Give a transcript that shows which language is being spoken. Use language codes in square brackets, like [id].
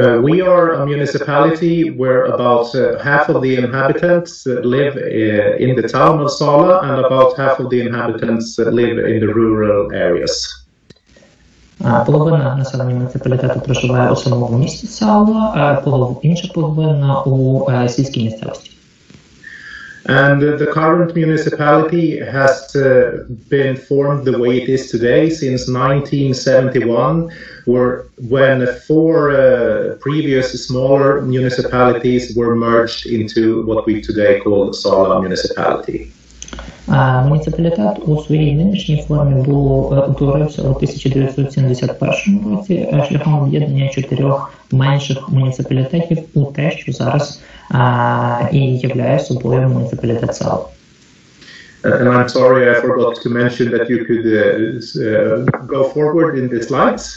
[en] We are a municipality where about half of the inhabitants live in the town of Sala, and about half of the inhabitants live in the rural areas. [uk] Половина населення муніципалітету проживає у самому місті Сала, інша половина у сільській місцевості. [en] And the current municipality has been formed the way it is today since 1971, when 4 previous smaller municipalities were merged into what we today call Sala municipality. [uk] Муніципалітет у своїй нинішній формі утворився у 1971 році шляхом об'єднання 4 менших муніципалітетів у те, що зараз і являє собою муніципалітет Сала. [en] And I'm sorry, I forgot to mention that you could go forward in the slides.